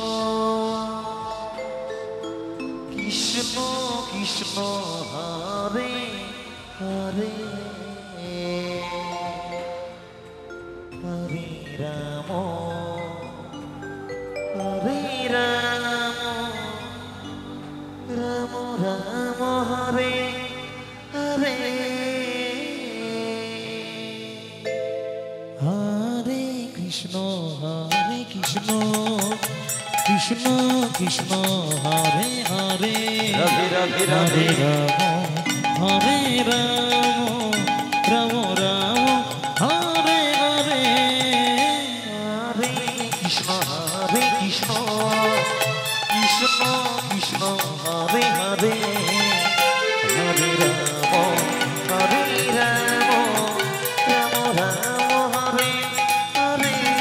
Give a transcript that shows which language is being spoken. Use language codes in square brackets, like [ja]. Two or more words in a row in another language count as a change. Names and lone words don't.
[sa] কৃষ্ণ কৃষ্ণ হরে হরে হরে রাম হরে রাম রাম রাম হরে হরে হরে কৃষ্ণ কৃষ্ণ কৃষ্ণ হরে হরে রাধে রাধে হরে রাধে রাম হরে রাম রাম রাম হরে হরে হরে কৃষ্ণ কৃষ্ণ কৃষ্ণ কৃষ্ণ হরে হরে হরে রাম হরে রাম রাম রাম হরে হরে